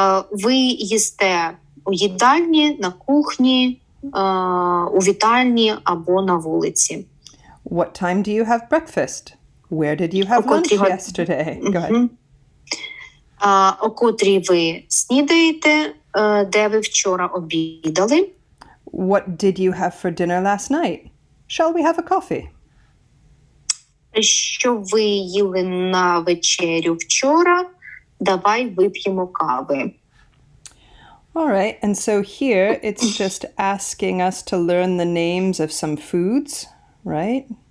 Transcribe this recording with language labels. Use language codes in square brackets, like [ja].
[uk] Ви їсте у їдальні, на кухні, у вітальні або на вулиці. [en] What time do you have breakfast? Where did you have lunch yesterday? Go ahead. [uk] О котрій ви снідаєте, де ви вчора обідали? [en] What did you have for dinner last night? Shall we have a coffee? [uk] Що ви їли на вечерю вчора? Давай вип'ємо кави. [en] All right, and so here it's just asking us to learn the names of some foods, right?